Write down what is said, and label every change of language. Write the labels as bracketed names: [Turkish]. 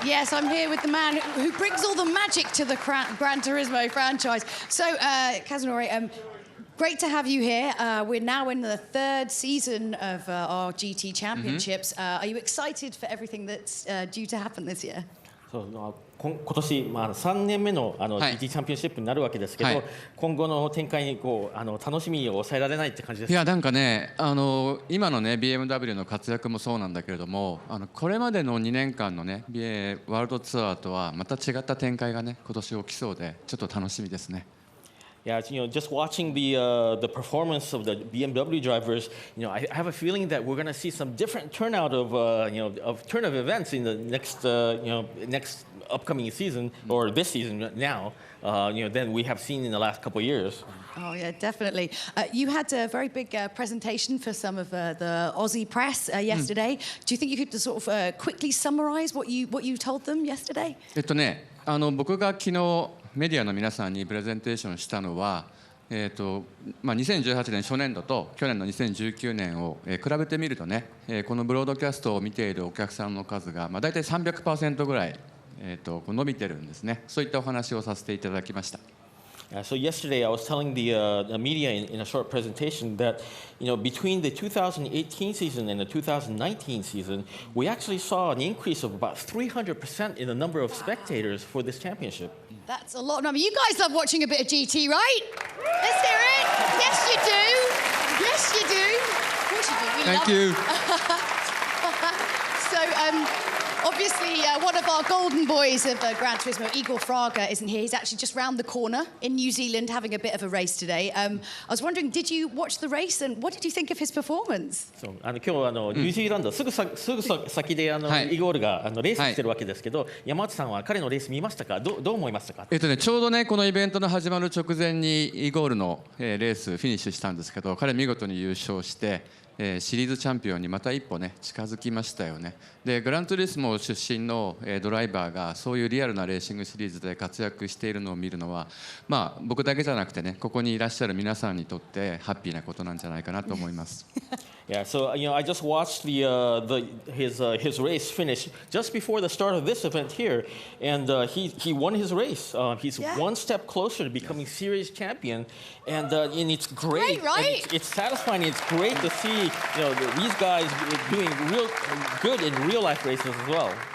[English] Yes, I'm here with the man who brings all the magic to the Gran Turismo franchise. So, Kazunori, great to have you here. We're now in the third season of our GT Championships. Are you excited for everything that's due to happen this year? [Japanese] 今年、3年目のGT チャンピオンシップになるわけですけど、今後の展開に楽しみを抑えられないって感じです。いや、なんかね、今のね BMW の活躍もそうなんだけれども、これまでの2年間のねワールドツアーとはまた違った展開がね今年起きそうで、ちょっと楽しみですね。 [English] Yeah, just watching the performance of the BMW drivers, I have a feeling that we're going to see some different turnout of turn of events in the next next upcoming season or this season now, than we have seen in the last couple of years. Oh yeah, definitely. You had a very big presentation for some of the Aussie press yesterday. Do you think you could sort of quickly summarize what you told them yesterday? [Japanese] 僕が昨日メディアの皆さんにプレゼンテーションしたのは、2018年初年度と去年の2019年を比べてみるとね、このブロードキャストを見ているお客さんの数が大体 300% ぐらい、伸びてるんですね。そういったお話をさせていただきました。 [English] So yesterday I was telling the media in a short presentation that between the 2018 season and the 2019 season, we actually saw an increase of about 300% in the number of spectators for this championship. That's a lot of number. You guys love watching a bit of GT, right? Let's hear it. Yes, you do. Yes, you do. Of course you do. We Thank you. So, obviously, one of our golden boys of Gran Turismo, Igor Fraga, isn't here. He's actually just round the corner in New Zealand having a bit of a race today. I was wondering, did you watch the race and what did you think of his performance? [Japanese] 今日ニュージーランドすぐ先でイゴールがレースしてるわけですけど、山内さんは彼のレース見ましたか？どう思いましたか？ちょうどねこのイベントの始まる直前にイゴールのレースフィニッシュしたんですけど、彼見事に優勝して。シリーズチャンピオンにまた一歩ね近づきましたよね。でグラントリスモ出身のドライバーがそういうリアルなレーシングシリーズで活躍しているのを見るのは、まあ僕だけじゃなくてね、ここにいらっしゃる皆さんにとってハッピーなことなんじゃないかなと思います。 [English] Yeah, so I just watched his race finish just before the start of this event here, and he won his race. He's one step closer to becoming series champion, and it's great, right? And it's satisfying. It's great to see these guys doing real good in real life races as well.